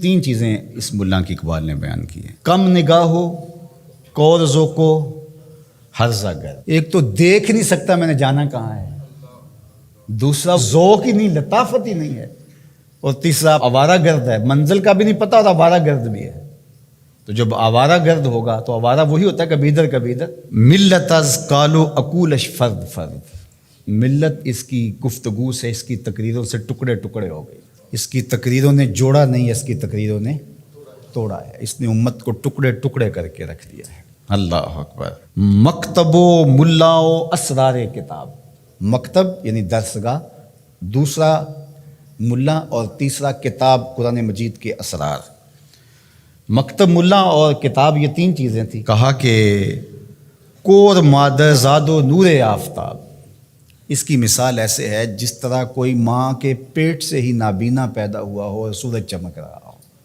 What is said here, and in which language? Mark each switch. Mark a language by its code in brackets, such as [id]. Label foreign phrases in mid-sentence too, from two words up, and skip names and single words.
[ur] 3 چیزیں اس ملا کی اقبال نے بیان کی ہیں: کم نگاہ ہو، کور ذوق ہو، ہرزہ گرد. ایک تو دیکھ نہیں سکتا میں نے جانا کہاں ہے، دوسرا ذوق ہی نہیں، لطافت ہی نہیں ہے، اور تیسرا آوارہ گرد ہے، منزل کا بھی نہیں پتہ اور آوارہ گرد بھی ہے. تو جب آوارہ گرد ہوگا تو آوارہ وہی ہوتا ہے کبھی ادھر کبھی ادھر. [fa] ملت از کالو اکولش فرد فرد، [ur] ملت اس کی گفتگو سے، اس کی تقریروں سے ٹکڑے ٹکڑے ہو گئی. اس کی تقریروں نے جوڑا نہیں، اس کی تقریروں نے توڑا ہے. اس نے امت کو ٹکڑے ٹکڑے کر کے رکھ دیا ہے. اللہ اکبر. [fa] مکتب و ملا و اسرار کتاب. [ur] مکتب یعنی درسگاہ، دوسرا ملا، اور تیسرا کتاب قرآن مجید کے اسرار. مکتب، ملا اور کتاب، یہ 3 چیزیں تھیں. کہا کہ [fa] کور مادر زاد و نور آفتاب. [ur] اس کی مثال ایسے ہے جس طرح کوئی ماں کے پیٹ سے ہی نابینا پیدا ہوا ہو اور سورج چمک رہا ہو.